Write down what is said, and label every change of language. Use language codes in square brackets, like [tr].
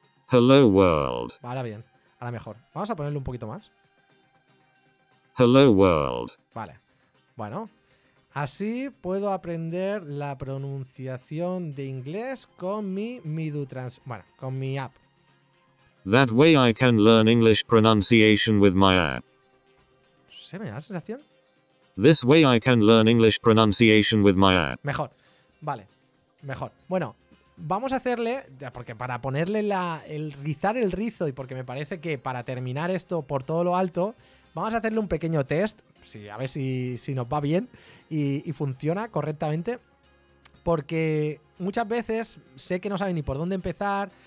[en] Hello world. [es] Ahora bien, ahora mejor. Vamos a ponerle un poquito más. [en] Hello world. [es] Vale. Bueno, así puedo aprender la pronunciación de inglés con mi Bueno, con mi app. [en] That way I can learn English pronunciation with my app. [es] ¿Se me da la sensación? [en] This way I can learn English pronunciation with my app. [es] Mejor. Vale. Mejor. Bueno, vamos a hacerle, porque para ponerle rizar el rizo y porque me parece que para terminar esto por todo lo alto, vamos a hacerle un pequeño test, a ver si nos va bien y funciona correctamente. Porque muchas veces sé que no saben ni por dónde empezar.